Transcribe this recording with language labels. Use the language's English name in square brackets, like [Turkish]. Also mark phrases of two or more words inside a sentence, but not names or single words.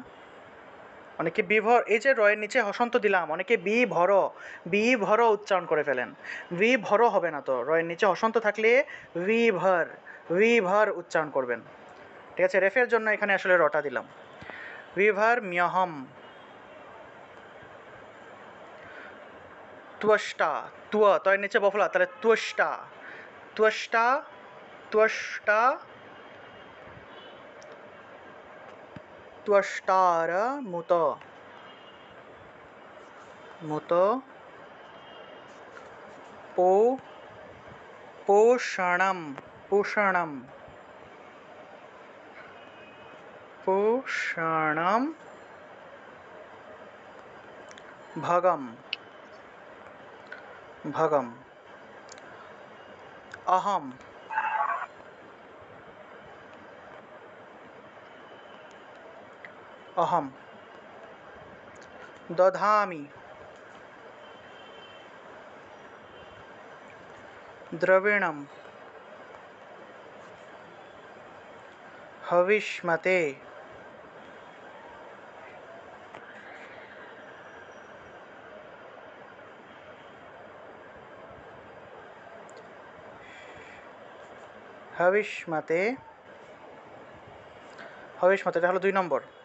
[Bangla] অনেকে বিভর, এই যে রয়ের নিচে হসন্ত দিলাম, অনেকে বি ভর উচ্চারণ করে ফেলেন, বি ভর হবে না তো, রয়ের নিচে হসন্ত থাকলে ভি ভর উচ্চারণ করবেন, ঠিক আছে। রেফের জন্য এখানে আসলে রটা দিলাম, विभर्म्यहम। त्वष्टा, তয়ের নিচে বফলা, তাহলে [Sanskrit] त्वष्टा, त्वष्टा, त्वष्टा, त्वष्टार मुत, मुत पो, पोषणम, पोषणम, पोषणम भगम, भगम। अहम, अहम, দধামি, দ্রবিণম, হবিষ্মতে, হবিষ্মতে, হবিষ্মতে, [Bangla] এটা হলো 2 নম্বর।